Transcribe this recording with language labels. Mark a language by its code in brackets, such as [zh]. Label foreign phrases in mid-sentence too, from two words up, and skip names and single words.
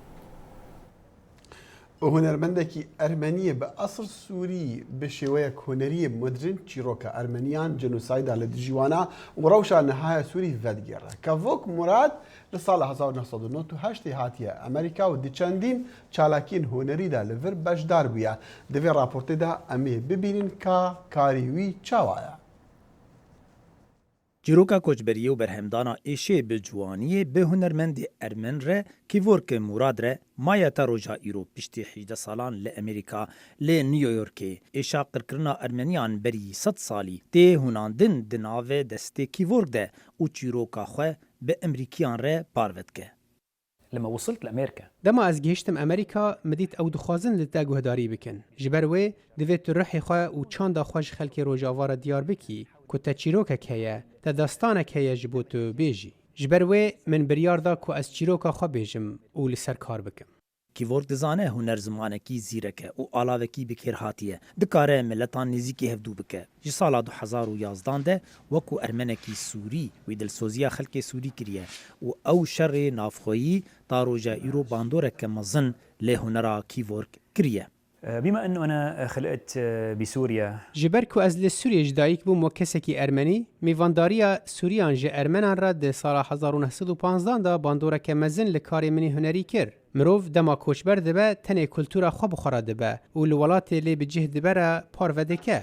[ku] هونەرمەندێکی ئەرمەنیە بە ئەسڵ سووری بە شێوەیەک هونەریە مدرن چیرۆکە ئەرمەنیان جەنوسایدا لە دژیوانە و ڕەوشە نەهایە سووری ڤەدگێڕە کە ڤۆک موراد لە ساڵە 1998 هاتیە ئەمریکا و دیچەندین چالاکین هونەریدا لەڤر بەشدار بووە. دەبێ راپۆرتێدا ئەمێ ببینین کە کاریوی چاوایە. چیرۆکا کۆچبەریە و بەرهەمدانا ئێشێ bi ciwaniyê bi hunermendê ermen re kîvorkê Murad re maya te roja îro piştî 18 salan li Amerîka lê New Yorkê êşa qirkirina Ermeniyan berî 100 salî tê hunandin di navê destê kîvork de û çîroka xwe bi Emerîkiyan re parve dike. [ar] لما وصلت لأمريكا [ku] دما از گەیشتم ئەمریکا مدیت ئەو دخوازن لە تا گوهداری بکەن ji ber wê divêt tu rihê xwe û çanda xwe ji xelkê rojavara diyar bikî ku te çîrokek heye te destanek heye ji bo tu bêjî ji ber wê min biryar da ku ez çîroka xwe bêjim û li ser kar bikim. Kîvork dizane huner zimanekî zîrek e û alavekî bikêr hatiye dikare milletan nêzîkî hevdû bike. Ji sala 2011 de wekû ermenekî Sûrî wî dilsoziya xelkê Sûrî kiriye û ew şerê navxweyî ta roja îro bandoreke mezin lê hunera Kîvork kiriye. [ar] بما أنه أنا خلقت بسوريا [ku] ji ber ku ez li Sûriyê ji dayîk bûm wek kesekî Ermenî, mêvandariya Sûriyan ji Ermenan re di sala 1915 da bandoreke mezin li karê minî hunerî kir. Mirov dema koçber dibe tenê kultura xwe bixwara dibe û li welatê lê bi cih dibe re parve dike.